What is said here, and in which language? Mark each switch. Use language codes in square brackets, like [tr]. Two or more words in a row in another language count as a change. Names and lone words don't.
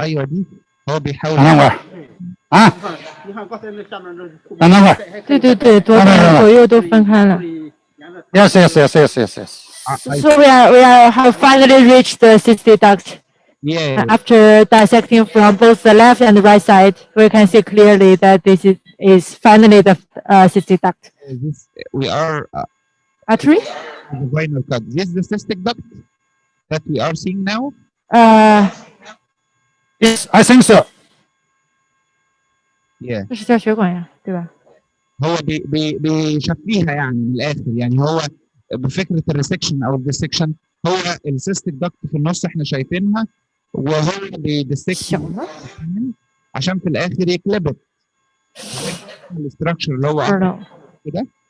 [ar] ايوه دي هو بيحاول. [zh] 胆囊管。啊。你看刚才那下面那。胆囊管。对对对，左右都分开了。 [en] Yes, yes, yes, yes, yes, yes. So we have finally reached the cystic duct. Yeah. After dissecting from both the left and the right side, we can see clearly that this is finally the cystic duct. We are. Artery. The final cut. This is the cystic duct that we are seeing now. Yes, I think so. Yeah. [zh] 这是叫血管呀，对吧？ [ar] هو بيشفيها يعني من الاخر، يعني هو بفكره الريسكشن او الديسكشن، هو [en] cystic duct [ar] في النص احنا شايفينها، وهو بيديسكت عشان في الاخر يكلبت الاستراكشر اللي هو كده.